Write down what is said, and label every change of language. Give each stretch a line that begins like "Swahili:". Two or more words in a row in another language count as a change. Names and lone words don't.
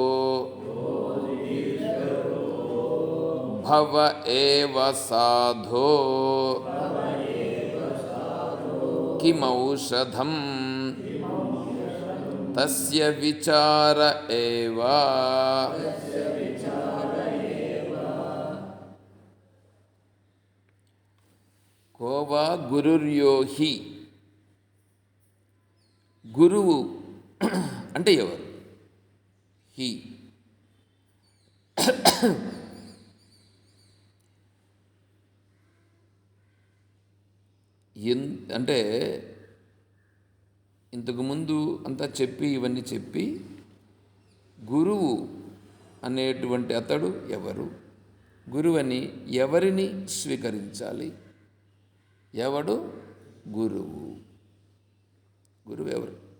Sanskrit: भव एव साधो किमौषधं तस्य विचार एव। को वा गुरुर्यो हि.
Telugu: గురువు అంటే ఎవరు? హి అంటే ఇంతకుముందు అంతా చెప్పి ఇవన్నీ చెప్పి గురువు అనేటువంటి అతడు ఎవరు, గురువని ఎవరిని స్వీకరించాలి, ఎవడు గురువు, గురువు ఎవరు?